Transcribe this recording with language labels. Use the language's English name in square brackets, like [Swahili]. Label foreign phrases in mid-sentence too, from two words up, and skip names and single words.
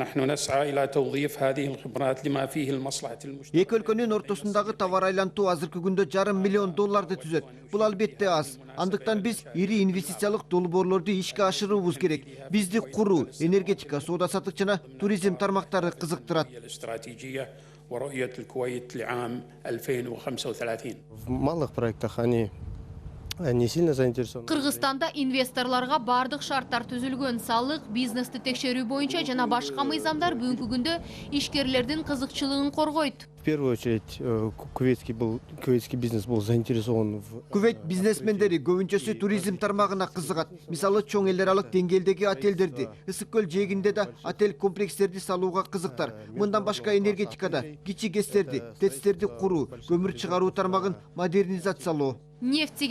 [Kyrgyz] Эки өлкөнүн ортосундагы товар айлантуу азыркы күндө $500 миллион түзөт. Бул албетте аз. Андыктан биз ири инвестициялык долбоорлорду ишке ашыруубуз керек. Бизди куруу, энергетика, соода саттык жана туризм тармактары кызыктырат. [Russian] В малых проектах они не сильно заинтересованы. [Kyrgyz] Кыргызстанда инвесторлорго бардык шарттар түзүлгөн. Салык, бизнести текшерүү боюнча жана башка мыйзамдар бүгүнкү күндө ишкерлердин кызыкчылыгын коргойт. [Russian] В первую очередь кувейтский бизнес был заинтересован в... [Kyrgyz] Кувейт бизнесмендери көбүнчөсү туризм тармагына кызыгат. Мисалы, чоң эл аралык деңгээлдеги отелдерди, Ысык көл жээгинде да отель комплекстерди салууга кызыктар. Мындан башка энергетикада кичи гэстерди, тецтерди куруу, көмүр чыгаруу тармагын модернизациялоо. Нефтиге